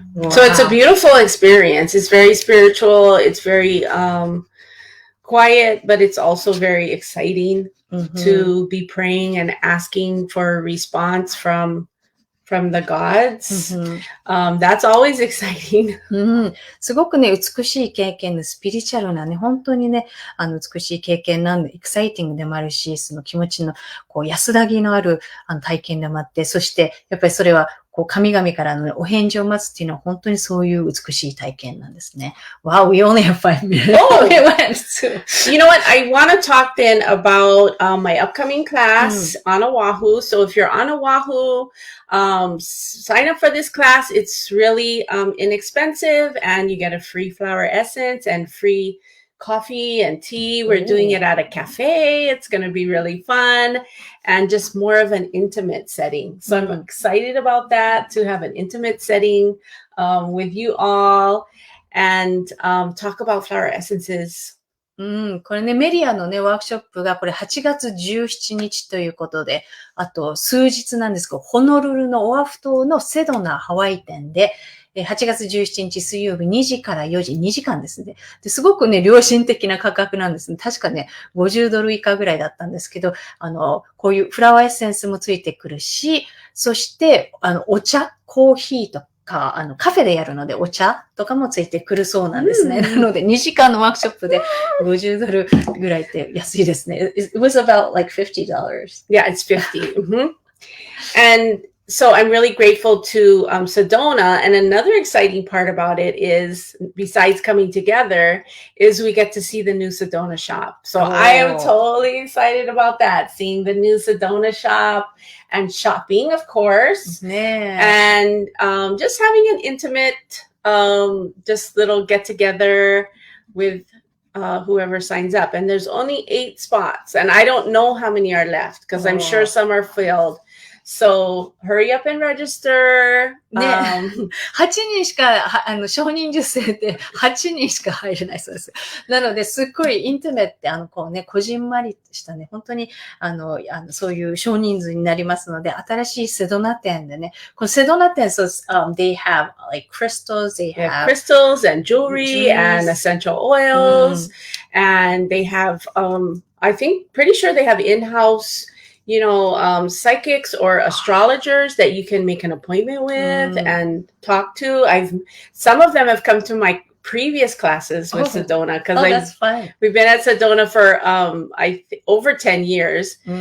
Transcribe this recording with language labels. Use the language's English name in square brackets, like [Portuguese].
[English] So it's a beautiful experience. It's very spiritual. It's very quiet, but it's also very exciting to be praying and asking for a response from the gods. That's always exciting. [Japanese] すごくね、美しい経験でスピリチュアルなね、本当にね、美しい経験なんで、エクサイティングでもあるし、その気持ちの、安らぎのある体験でもあって、そして、やっぱりそれは、神々からのお返事を待つっていうのは本当にそういう美しい体験なんですね。 [English] Wow, we only have 5 minutes. You know what? I want to talk then about my upcoming class on Oahu. So if you're on Oahu, sign up for this class. It's really inexpensive and you get a free flower essence and free coffee and tea. We're doing it at a cafe. It's going to be really fun and just more of an intimate setting. So I'm excited about that, to have an intimate setting with you all and talk about flower essences. [Japanese] これね、メリアのね、ワークショップがこれ8月17日ということで、あと数日なんですけど、ホノルルのオアフ島のセドナハワイ店で、8月17日水曜日2時から4時、2時間ですね。すごくね、良心的な価格なんですね。確かね、$50以下ぐらいだったんですけど、こういうフラワーエッセンスもついてくるし、そして、お茶、コーヒーとか、カフェでやるのでお茶とかもついてくるそうなんですね。なので、2時間のワークショップで$50ぐらいって安いですね。 [English] It was about like $50. Yeah, it's 50. And so I'm really grateful to Sedona. And another exciting part about it is, besides coming together, is we get to see the new Sedona shop. So I am totally excited about that, seeing the new Sedona shop and shopping, of course. And just having an intimate, just little get together with whoever signs up. And there's only 8 spots. And I don't know how many are left because I'm sure some are filled.So hurry up and register. [Japanese] ね、8人しか、少人数制で8人しか入れないそうです。なので、すっごいインティメって、こじんまりしたね、本当に、そういう少人数になりますので、新しいセドナ店でね、このセドナ店、 [English] so, they have like crystals, they have crystals and jewelry and essential oils, and they have, I think, pretty sure they have in-house,you know, psychics or astrologers that you can make an appointment with and talk to. Some of them have come to my previous classes with Sedona because we've been at Sedona for over 10 years.